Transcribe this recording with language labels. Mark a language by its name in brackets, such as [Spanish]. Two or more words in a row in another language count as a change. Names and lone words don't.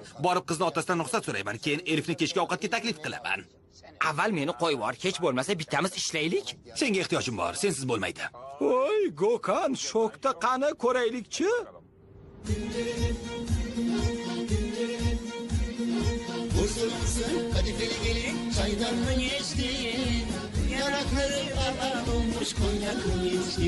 [Uzbek] Borib qizni otasidan ruxsat so'rayman, keyin Elifni kechki ovqatga taklif qilaman. Avval meni qo'yib yubor, kech bo'lmasa bittamiz ishlaylik. Senga ehtiyojim bor, sensiz bo'lmaydi. Voy, Gokan, shokda qani ko'raylikchi? [Turkish] Kadifeli gelin çaydan mı geçti? Yanakları ala olmuş konyak mı içti?